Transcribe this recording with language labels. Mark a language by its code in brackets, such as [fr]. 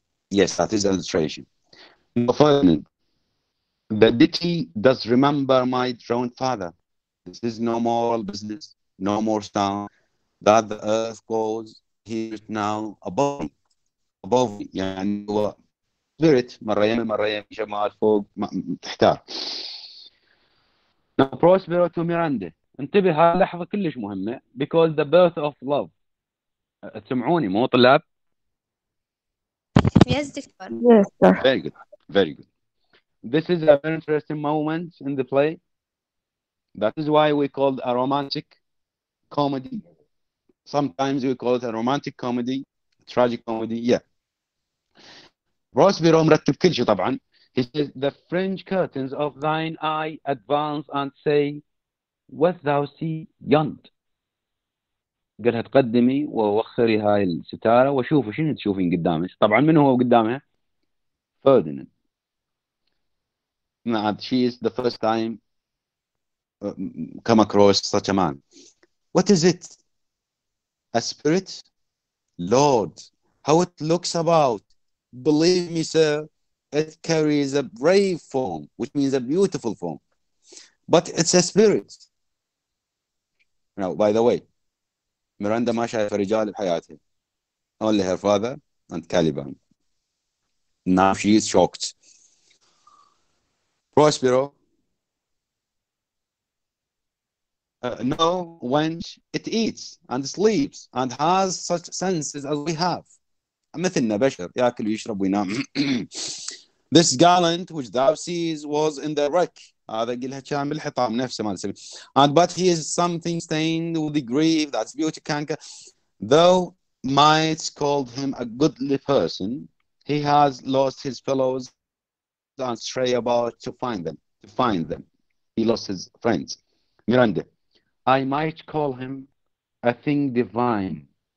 [en] Yes, that is alliteration. Ferdinand, the ditty does remember my drowned father. This is no moral business, no more sound that the earth goes here now above me. [ar] يعني هو spirit مرة يمين شمال فوق تحتار. [en] Now Prospero to Miranda. [ar] انتبه هذه لحظة كلش مهمة [en] because the birth of love. [ar] تسمعوني مو طلاب؟ [en] Yes, doctor. Yes, sir. Very good, very good. This is a very interesting moment in the play. That is why we call it a romantic comedy. Sometimes we call it a romantic comedy, tragic comedy. Yeah. [ar] Prospero مرتب كل شيء طبعا. [en] He says, the fringe curtains of thine eye advance and say, what thou see yond. [ar] قالها تقدمي ووخري هاي الستارة وشوفوا شنو تشوفين قدامك. طبعا من هو قدامها؟ Ferdinand. [en] Now, she is the first time come across such a man. What is it? A spirit? Lord, how it looks about. Believe me, sir, it carries a brave form, which means a beautiful form. But it's a spirit. Now, by the way, Miranda [ar] ما شايفة رجال بحياتها. [en] Only her father and Caliban. Now she is shocked. Prospero, no, when it eats and sleeps and has such senses as we have. [ar] مثلنا بشر يأكل ويشرب وينام. [en] This gallant which thou sees was in the wreck. [ar] هذا قلها كان بالحطام نفسه ما نسمي. [en] And but he is something stained with the grief that's beauty canker. Thou might call him a goodly person. He has lost his fellows and stray about to find them. He lost his friends. Miranda, I might call him a thing divine.